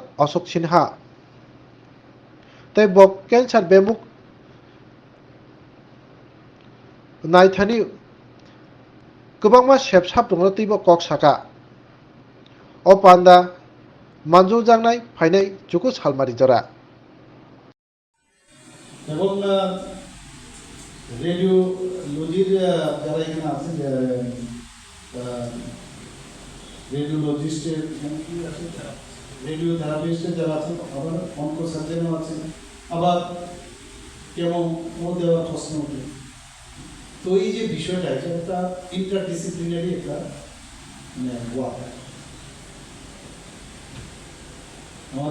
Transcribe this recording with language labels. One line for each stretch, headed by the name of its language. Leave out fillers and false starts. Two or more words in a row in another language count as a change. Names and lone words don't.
Kok Borok: Ashok Sinha tei bo cancer bemuk naithani kwbangma sepsap dongno teibo kok saka o panda manju jangnai phainai chuku salmari jora
Bangla: এবং রেডিওলজির যারা এখানে আছেন রেডিওলজিস্টের রেডিও থেরাপিস্টের যারা আছেন আবার অঙ্ক সার্জনও আছেন আবার কেমন মধ্যে আবার প্রশ্ন ওঠে তো এই যে বিষয়টা এটা একটা ইন্টারডিসিপ্লিনারি একটা ওয়ার্ক আমার